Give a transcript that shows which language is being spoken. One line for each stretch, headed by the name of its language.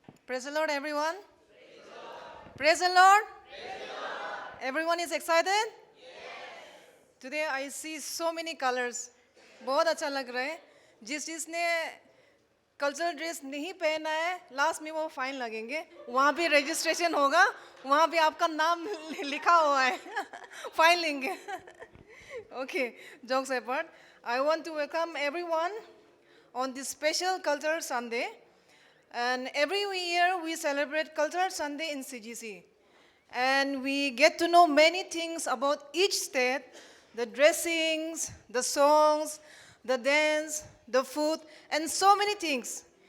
English: Praise the Lord, everyone. Praise the Lord. Everyone is excited? Today I see so many colors.
Hindi: बहुत अच्छा लग रहा है. जिस जिसने कल्चरल ड्रेस नहीं पहना है, लास्ट में वो फाइन लगेंगे. वहाँ भी रजिस्ट्रेशन होगा, वहाँ भी आपका नाम लिखा हुआ है. फाइन लेंगे.
English: Okay, jokes apart. I want to welcome everyone on this special Cultural Sunday. And every year we celebrate Cultural Sunday in CGC. And we get to know many things about each state, the dressings, the songs, the dance, the food, and so many things.